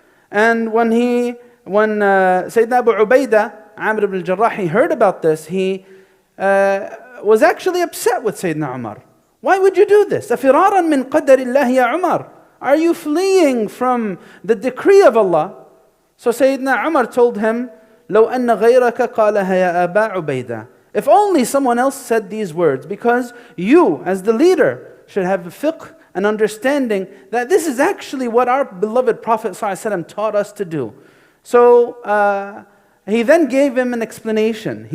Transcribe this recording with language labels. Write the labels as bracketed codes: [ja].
[en] And when Sayyidina Abu Ubaidah, Amr ibn al-Jarrah, he heard about this, he was actually upset with Sayyidina Umar. Why would you do this? [ar] أَفِرَارًا مِّن قَدَرِ اللَّهِ يَا عُمَرَ? [en] Are you fleeing from the decree of Allah? So Sayyidina Umar told him, [ar] لو أن غيرك قالها يا أبا عبيدة. [en] If only someone else said these words, because you, as the leader, should have a fiqh and understanding that this is actually what our beloved Prophet ﷺ taught us to do. So he then gave him an explanation.